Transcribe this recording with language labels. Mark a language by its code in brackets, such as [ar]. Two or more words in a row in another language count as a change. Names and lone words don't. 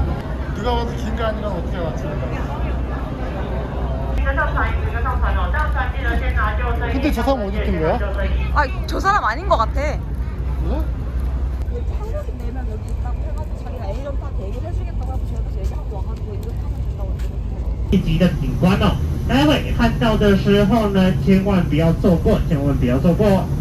[ko] 누가 봐도 긴 거 아니라 어떻게 맞지? 근데 저 사람 어디 있던 거야? 아, 저 사람 아닌 것 같아. 뭐? 한국인 4명 여기 있다고 해가지고 자기가 A점 타 대기를 해주겠다고 하고 저희도 얘기하고 와가지고 이거 타면 된다고 했는데 [zh] 一级的景观哦，待会看到的时候呢，千万不要错过，千万不要错过。